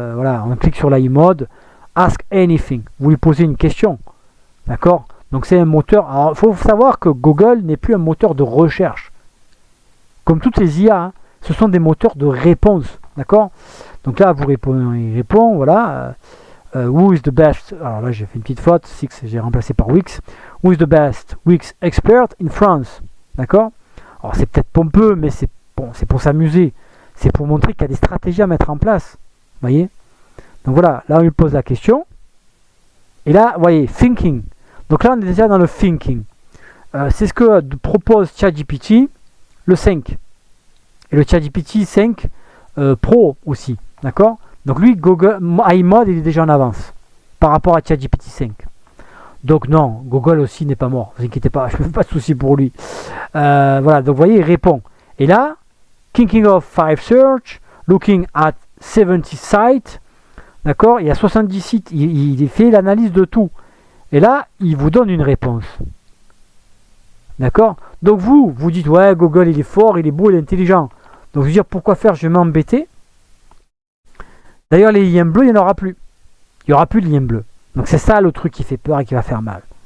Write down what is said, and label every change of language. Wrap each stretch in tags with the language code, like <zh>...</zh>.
<fr>Voilà, on clique sur l'iMode.</fr> <en>Ask anything.</en> <fr>Vous lui posez une question. D'accord? Donc, c'est un moteur. Alors, il faut savoir que Google n'est plus un moteur de recherche. Comme toutes les IA, hein, ce sont des moteurs de réponse. D'accord? Donc là, vous répondez, il répond, voilà.</fr> <en>Who is the best?</en> <fr>Alors là, j'ai fait une petite faute. J'ai remplacé par Wix.</fr> <en>Who is the best Wix expert in France?</en> <fr>D'accord? Alors c'est peut-être pompeux, mais c'est bon, c'est pour s'amuser. C'est pour montrer qu'il y a des stratégies à mettre en place. Vous voyez? Donc voilà, là on lui pose la question. Et là, vous voyez, thinking. Donc là, on est déjà dans le thinking. C'est ce que propose ChatGPT, le 5. Et le ChatGPT 5 Pro aussi. D'accord? Donc lui, Google iMode, il est déjà en avance par rapport à ChatGPT 5. Donc non, Google aussi n'est pas mort. Ne vous inquiétez pas, je ne me fais pas de soucis pour lui. Voilà, donc vous voyez, il répond. Et là,</fr> <en>thinking of 5 search, looking at 70 sites.</en> <fr>D'accord? Il y a 70 sites. Il fait l'analyse de tout. Et là, il vous donne une réponse. D'accord? Donc vous dites, ouais, Google, il est fort, il est beau, il est intelligent. Donc je veux dire, pourquoi faire? Je vais m'embêter. D'ailleurs, les liens bleus, il n'y en aura plus. Il n'y aura plus de liens bleus. Donc c'est ça le truc qui fait peur et qui va faire mal.</fr>